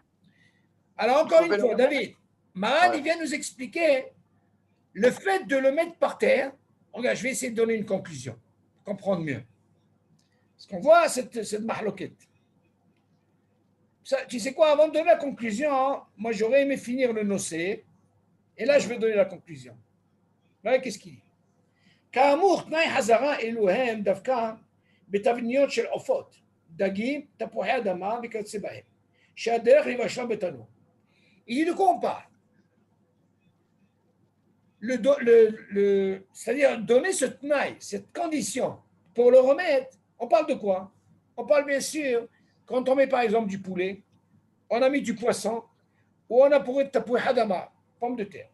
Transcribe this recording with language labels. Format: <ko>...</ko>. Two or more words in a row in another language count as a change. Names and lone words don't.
<fr>Alors encore une fois, David, Maran, il vient nous expliquer le fait de le mettre par terre. Regarde, je vais essayer de donner une conclusion, pour comprendre mieux. Parce qu'on voit cette mahloquette. Tu sais quoi, avant de donner la conclusion, hein, moi j'aurais aimé finir le nocé, et là je vais donner la conclusion. Voilà qu'est-ce qu'il dit.</fr> <he>כאמור, תנאי חזרה אלו הם דווקא בתבניות של עופות, דגים, תפוחי אדמה וכיוצא בהם, שהדרך לבשלם בתנור.</he> <fr>Il dit de quoi on parle? c'est-à-dire donner ce tnaï, cette condition pour le remettre. On parle de quoi? On parle bien sûr, quand on met par exemple du poulet, on a mis du poisson, ou on a pour</fr> <he>תפוחי אדמה,</he> <fr>pomme de terre.</fr>